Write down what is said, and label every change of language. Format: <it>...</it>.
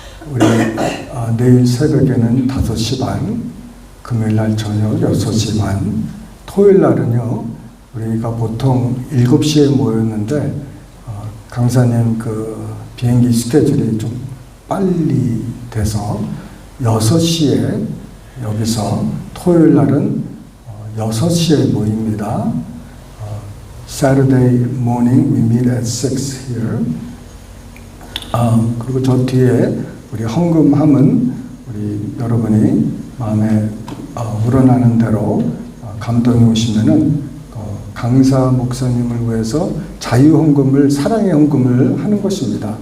<ko>우리 내일 새벽에는 5시 반, 금요일날 저녁 6시 반, 토요일날은요 우리가 보통 7시에 모였는데 강사님 그 비행기 스케줄이 좀 빨리 돼서 6시에 여기서 토요일날은 6시에 모입니다.</ko> <en>Saturday morning we meet at 6 here.</en> <ko>그리고 저 뒤에 우리 헌금함은 우리 여러분이 마음에 우러나는 대로 감동이 오시면은 강사 목사님을 위해서 자유 헌금을 사랑의 헌금을 하는 것입니다.</ko>